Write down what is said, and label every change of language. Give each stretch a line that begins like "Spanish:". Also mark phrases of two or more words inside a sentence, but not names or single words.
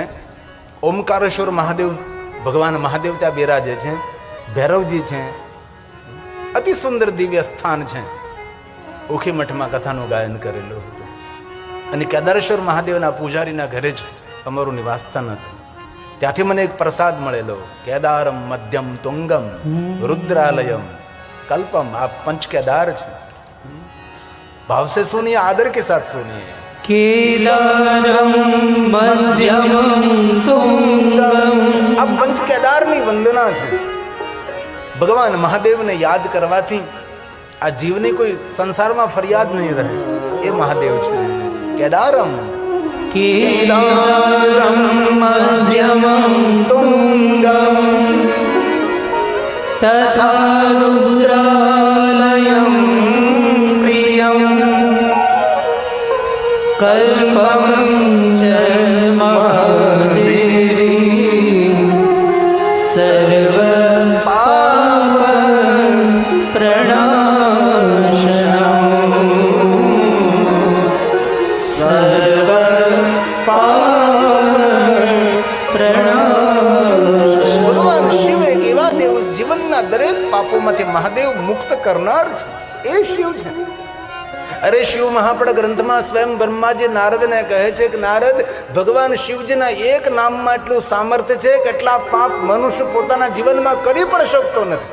Gujarati: ઓમકારેશ્વર મહાદેવ, ભગવાન મહાદેવ ત્યાં બિરાજે છે, ભૈરવજી છે, અતિ સુંદર દિવ્ય સ્થાન છે. ઉખી મઠમાં કથાનું ગાયન કરેલું હતું અને કેદારેશ્વર મહાદેવના પૂજારીના ઘરે જ અમારું નિવાસ સ્થાન હતું. ત્યાંથી મને એક પ્રસાદ મળેલો,
Sanskrit: કેદારમ મધ્યમ તુંગમ રુદ્રાલયમ कल्पम.
Hindi: आप पंच केदार छे, भाव से सुनिए, आदर के साथ सुनिए.
Sanskrit: केदारम मध्यम तुंगम.
Hindi: अब पंच केदार
Gujarati: ની વંદના છે. ભગવાન મહાદેવને યાદ કરવાથી આ જીવની કોઈ સંસારમાં ફરિયાદ નહીં રહે, એ મહાદેવ છે.
Sanskrit: કેદારમ केदारम मध्यम तुंगम तथा रुद्रालयं प्रियं कल्पं च महादेवी सर्व पाप प्रणाशनम् सर्व पाप प्रणाशनम्.
Gujarati: ભગવાન શિવ એક એવા દેવ, જીવનના દરેક પાપોમાંથી મહાદેવ મુક્ત કરનાર છે, એ શિવ છે. અરે શિવ મહાપડ ગ્રંથમાં સ્વયં બ્રહ્માજી નારદને કહે છે કે નારદ, ભગવાન શિવજીના એક નામમાં એટલું સામર્થ્ય છે કે એટલા પાપ મનુષ્ય પોતાના જીવનમાં કરી પણ શકતો નથી.